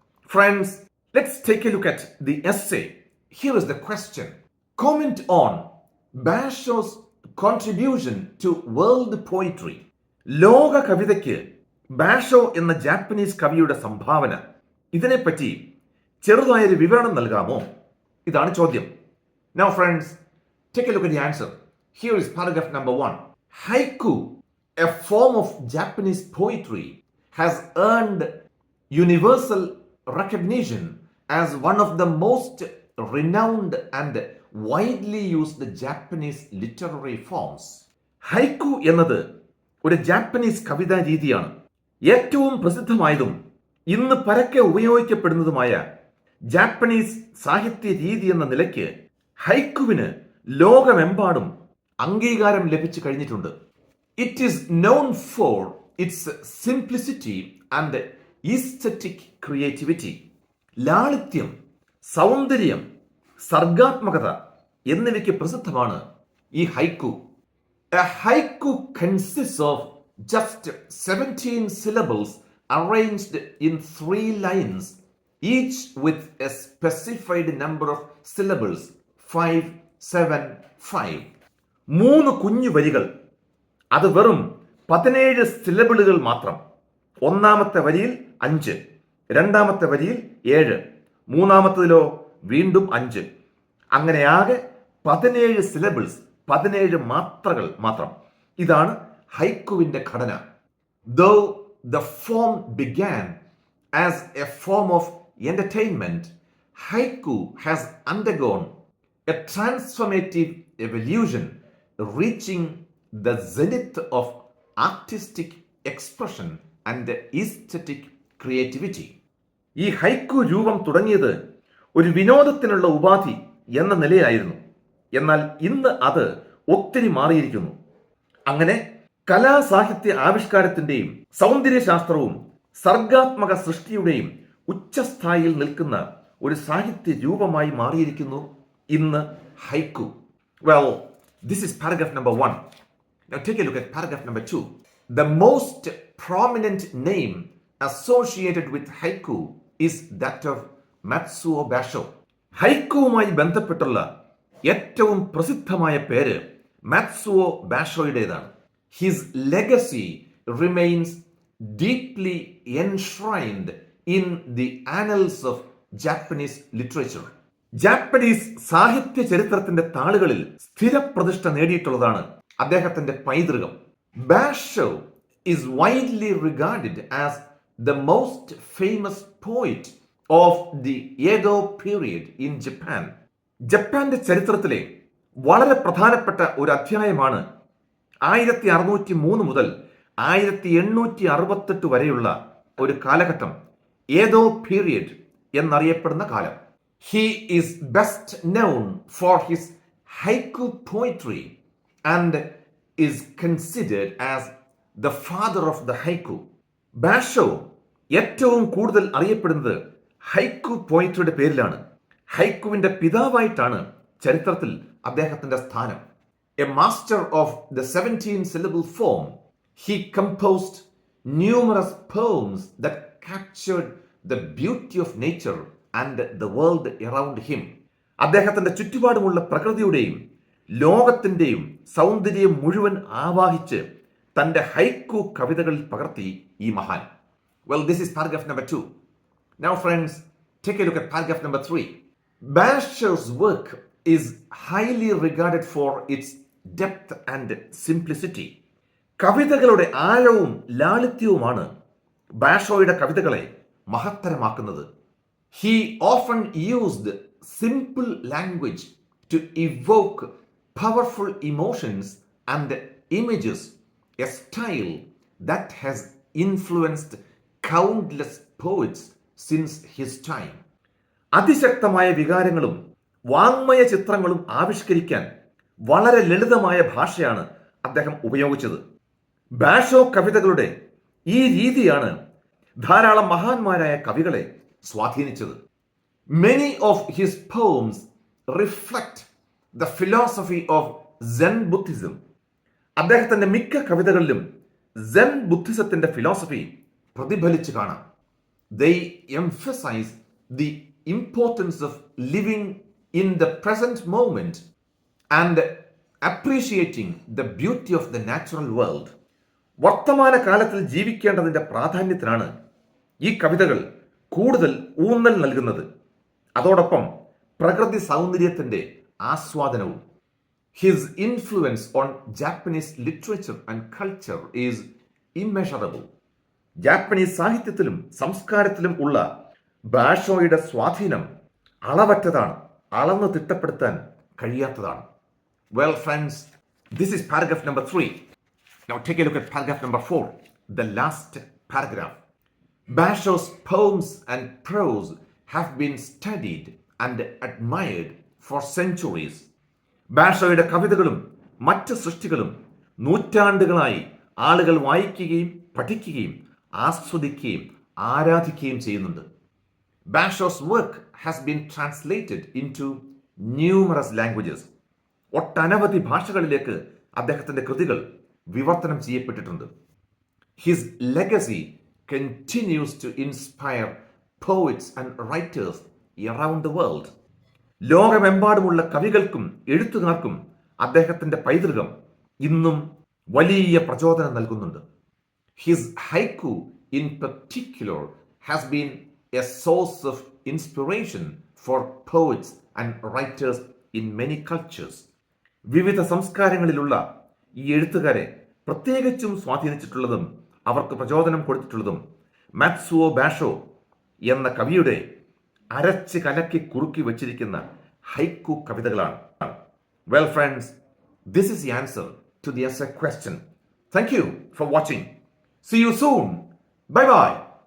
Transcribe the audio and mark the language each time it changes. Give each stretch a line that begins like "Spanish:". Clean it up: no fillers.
English: Friends, let's take a look at the essay. Here is the question. Comment on Basho's contribution to world poetry.
Malayalam: ലോക കവിതയ്ക്ക് ബാഷോ എന്ന Japanese കവിയുടെ സംഭാവന, ഇതിനെപ്പറ്റി ചെറുതായൊരു വിവരണം നൽകാമോ? ഇതാണ് ചോദ്യം.
English: Now friends, take a look at the answer. Here is paragraph number 1. Haiku, a form of Japanese poetry, has earned universal recognition as one of the most renowned and widely used Japanese literary forms.
Malayalam: ഹൈക്കു എന്നത് ഒരു Japanese കവിതാ രീതിയാണ്. ഏറ്റവും പ്രസിദ്ധമായതും ഇന്ന് പരക്കെ ഉപയോഗിക്കപ്പെടുന്നതുമായ Japanese സാഹിത്യ രീതി എന്ന നിലയ്ക്ക് ഹൈക്കുവിന് ലോകമെമ്പാടും അംഗീകാരം ലഭിച്ചു കഴിഞ്ഞിട്ടുണ്ട്.
English: It is known for its simplicity and aesthetic creativity.
Malayalam: ലാളിത്യം, സൗന്ദര്യം, സർഗാത്മകത എന്നിവയ്ക്ക് പ്രസിദ്ധമാണ് ഈ ഹൈക്കു.
English: A haiku consists of just 17 syllables arranged in 3 lines, each with a specified number of syllables, 5, 7, 5.
Malayalam: 3 കുഞ്ഞു വരികൾ, അത് വെറും 17 സിലബിളുകൾ മാത്രം. ഒന്നാമത്തെ വരിയിൽ 5, രണ്ടാമത്തെ വരിയിൽ 7, മൂന്നാമത്തേതിലോ വീണ്ടും 5. അങ്ങനെ ആകെ 17 സിലബിൾസ്, 17 മാത്രകൾ മാത്രം. ഇതാണ് ഹൈക്കുവിന്റെ ഘടന.
English: Though the form began as a form of entertainment, haiku has undergone a transformative evolution, reaching the zenith of artistic expression and aesthetic creativity.
Malayalam: ഈ ഹൈക്കു രൂപം തുടങ്ങിയത് ഒരു വിനോദത്തിനുള്ള ഉപാധി എന്ന നിലയിലായിരുന്നു. എന്നാൽ ഇന്ന് അത് ഒത്തിരി മാറിയിരിക്കുന്നു. അങ്ങനെ കലാസാഹിത്യ ആവിഷ്കാരത്തിന്റെയും സൗന്ദര്യശാസ്ത്രവും സർഗാത്മക സൃഷ്ടിയുടെയും ഉച്ചസ്ഥായിയിൽ നിൽക്കുന്ന ഒരു സാഹിത്യ രൂപമായി മാറിയിരിക്കുന്നു ഇന്ന് ഹൈക്കു.
English: Well, this is paragraph number 1. Now take a look at paragraph number 2. The most prominent name associated with haiku is that of Matsuo Basho.
Malayalam: ഹൈക്കുവുമായി ബന്ധപ്പെട്ടുള്ള ഏറ്റവും പ്രസിദ്ധമായ പേര് മാറ്റ്സുവോ ബാഷോയുടേതാണ്.
English: His legacy remains deeply enshrined in the annals of Japanese literature.
Malayalam: Japanese സാഹിത്യ ചരിത്രത്തിന്റെ താളുകളിൽ സ്ഥിരപ്രതിഷ്ഠ നേടിയിട്ടുള്ളതാണ് അദ്ദേഹത്തിന്റെ പൈതൃകം.
English: Basho is widely regarded as the most famous poet of the Edo period in Japan.
Malayalam: ജപ്പാന്റെ ചരിത്രത്തിലെ വളരെ പ്രധാനപ്പെട്ട ഒരു അധ്യായമാണ് 1603 മുതൽ 1868 വരെയുള്ള ഒരു കാലഘട്ടം, ഏതോ പീരിയഡ് എന്നറിയപ്പെടുന്ന കാലം.
English: He is best known for his haiku poetry and is considered as the father of the haiku.
Malayalam: ബാഷോ ഏറ്റവും കൂടുതൽ അറിയപ്പെടുന്നത് ഹൈക്കു പോയിട്രിയുടെ പേരിലാണ്. ഹൈക്കുവിന്റെ പിതാവായിട്ടാണ് ചരിത്രത്തിൽ അദ്ദേഹത്തിന്റെ സ്ഥാനം.
English: A master of the 17 syllable form, he composed numerous poems that captured the beauty of nature and the world around him.
Malayalam: അദ്ദേഹത്തിന്റെ ചുറ്റുപാടുമുള്ള പ്രകൃതിയുടെയും ലോകത്തിന്റെയും സൗന്ദര്യം മുഴുവൻ ആവാഹിച്ച് തന്റെ ഹൈക്കു കവിതകളിൽ പകർത്തി ഈ മഹാൻ.
English: Well, this is paragraph number 2. Now friends, take a look at paragraph number 3. Basho's work is highly regarded for its depth and simplicity.
Malayalam: കവിതകളുടെ ആഴവും ലാളിത്യവുമാണ് ബാഷോയുടെ കവിതകളെ മഹത്തരമാക്കുന്നത്.
English: He often used simple language to evoke powerful emotions and images, a style that has influenced countless poets since his time.
Malayalam: അതിശക്തമായ വികാരങ്ങളും വാങ്മയ ചിത്രങ്ങളും ആവിഷ്കരിക്കാൻ വളരെ ലളിതമായ ഭാഷയാണ് അദ്ദേഹം ഉപയോഗിച്ചത്. ബാഷോ കവിതകളുടെ ഈ രീതിയാണ് ധാരാളം മഹാന്മാരായ കവികളെ സ്വാധീനിച്ചത്.
English: Many of his poems reflect the philosophy of Zen Buddhism.
Malayalam: അദ്ദേഹത്തിന്റെ മിക്ക കവിതകളിലും സെൻ ബുദ്ധിസത്തിന്റെ ഫിലോസഫി പ്രതിഫലിച്ച് കാണാം.
English: They emphasize the importance of living in the present moment and appreciating the beauty of the natural world.
Malayalam: വർത്തമാന കാലത്തിൽ ജീവിക്കേണ്ടതിൻ്റെ പ്രാധാന്യത്തിനാണ് ഈ കവിതകൾ കൂടുതൽ ഊന്നൽ നൽകുന്നത്. അതോടൊപ്പം പ്രകൃതി സൗന്ദര്യത്തിൻ്റെ ആസ്വാദനവും.
English: His influence on Japanese literature and culture is immeasurable.
Malayalam: Japanese സാഹിത്യത്തിലും സംസ്കാരത്തിലും ഉള്ള ബാഷോയുടെ സ്വാധീനം അളവറ്റതാണ്, അളന്ന് തിട്ടപ്പെടുത്താൻ കഴിയാത്തതാണ്.
English: Well, friends, this is paragraph number 3. Now take a look at paragraph number 4, the last paragraph. Basho's poems and prose have been studied and admired for centuries.
Malayalam: ബാഷോയുടെ കവിതകളും മറ്റ് സൃഷ്ടികളും നൂറ്റാണ്ടുകളായി ആളുകൾ വായിക്കുകയും പഠിക്കുകയും ആസ്വദിക്കുകയും ആരാധിക്കുകയും ചെയ്യുന്നുണ്ട്.
English: Basho's work has been translated into numerous languages.
Malayalam: ഒട്ടനവധി ഭാഷകളിലേക്ക് അദ്ദേഹത്തിന്റെ കൃതികൾ വിവർത്തനം ചെയ്യപ്പെട്ടിട്ടുണ്ട്.
English: His legacy continues to inspire poets and writers around the world.
Malayalam: ലോകമെമ്പാടുമുള്ള കവികൾക്കും എഴുത്തുകാർക്കും അദ്ദേഹത്തിന്റെ പൈതൃകം ഇന്നും വലിയ പ്രചോദനം നൽകുന്നുണ്ട്.
English: His haiku in particular has been a source of inspiration for poets and writers in many cultures.
Malayalam: വിവിധ സംസ്കാരങ്ങളിലുള്ള ഈ എഴുത്തുകാരെ പ്രത്യേകിച്ചും സ്വാധീനിച്ചിട്ടുള്ളതും അവർക്ക് പ്രചോദനം കൊടുത്തിട്ടുള്ളതും മാറ്റ്സുവോ ബാഷോ എന്ന കവിയുടെ അരച്ച് കലക്കി കുറുക്കി വച്ചിരിക്കുന്ന ഹൈക്കു കവിതകളാണ്.
English: Well, friends, this is the answer to the essay question. Thank you for watching. See you soon. Bye-bye.